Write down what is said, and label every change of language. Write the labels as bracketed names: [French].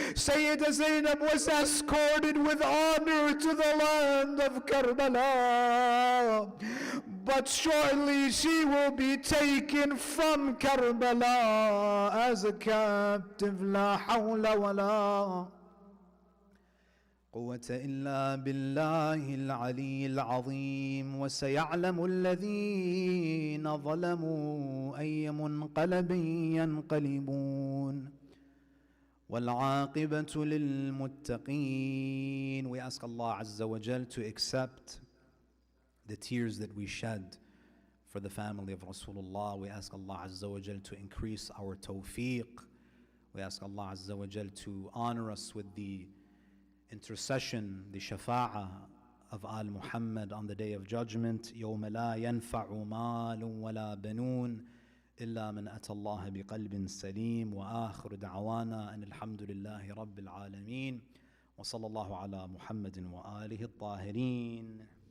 [English] Sayyidah Zainab was escorted with honor to the land of Karbala. But shortly she will be taken from Karbala as a captive. [Arabic] La hawla wa la قوة إلا بالله العلي العظيم. وسيعلم الذين ظلموا أي منقلب ينقلبون والعاقبة للمتقين. [English] We ask Allah Azza wa Jal to accept the tears that we shed for the family of Rasulullah. We ask Allah Azza wa Jal to increase our tawfiq. We ask Allah Azza wa Jal to honor us with the intercession, the shafa'ah of Al Muhammad on the Day of Judgment. [Arabic] يوم لا ينفع مال ولا بنون إلا من أتى الله بقلب سليم. وآخر دعوانا أن الحمد لله رب العالمين وصلى الله على محمد وآله الطاهرين.